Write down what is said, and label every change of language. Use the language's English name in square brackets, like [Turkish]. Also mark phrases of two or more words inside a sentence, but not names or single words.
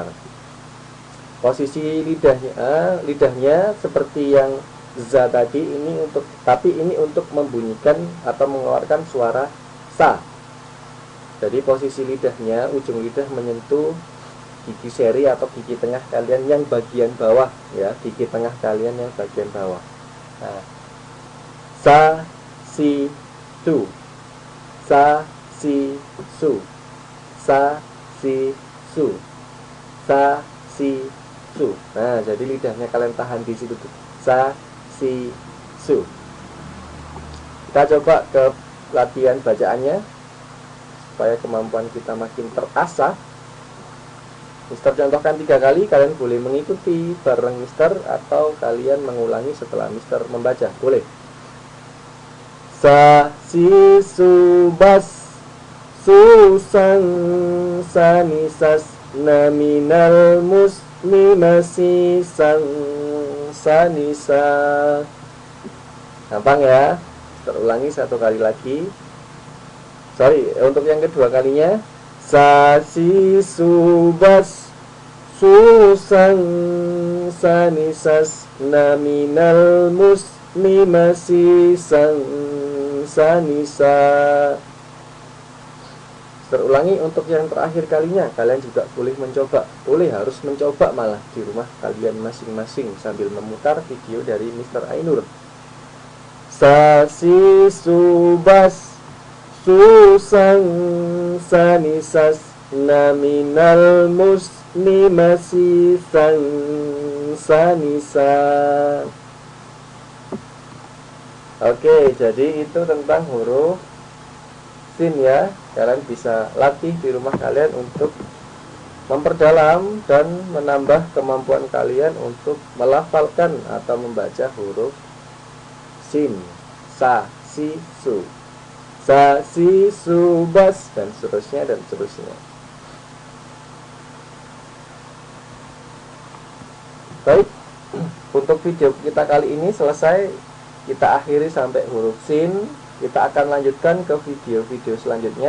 [Indonesian] Posisi lidahnya seperti yang za tadi ini untuk membunyikan atau mengeluarkan suara sa. Jadi posisi lidahnya, ujung lidah menyentuh gigi seri atau gigi tengah kalian yang bagian bawah ya, gigi tengah kalian yang bagian bawah. Nah, [Arabic] sa, si, su. Sa, si, su. Sa, si, su. Sa, si, su. [Indonesian] Nah, jadi lidahnya kalian tahan di situ tuh. [Arabic] Sa, si, su. [Indonesian] Kita coba ke latihan bacaannya supaya kemampuan kita makin terasah. Mister contohkan 3 kali, kalian boleh mengikuti bareng Mister atau kalian mengulangi setelah Mister membaca. Boleh. [Arabic] Sa, si, su, bas, su, sang, sa, ni, sas, na, minal, mus, ni, masi, sang, sa, ni, sa. [Indonesian] Gampang ya. Terulangi 1 kali lagi. Untuk yang kedua kalinya. [Arabic] Sa, si, su, bas, su, sang, sa, ni, sas, na, minal, mus, ni, masi, sang, sa, ni, sa. [Indonesian] Terulangi untuk yang terakhir kalinya. Kalian juga boleh mencoba. Harus mencoba malah di rumah kalian masing-masing sambil memutar video dari Mister Ainur. [Arabic] Sa, si, su, bas, su, sang, sa, ni, sas, na, minal, mus, ni, masi, sang, sa, ni, sa. [Indonesian] Oke, jadi itu tentang huruf sin ya. Kalian bisa latih di rumah kalian untuk memperdalam dan menambah kemampuan kalian untuk melafalkan atau membaca huruf sin, [Arabic] sa, si, su. Sa, si, su, [Indonesian] bas, dan seterusnya. Baik, untuk video kita kali ini selesai. Kita akhiri sampai huruf sin. Kita akan lanjutkan ke video-video selanjutnya.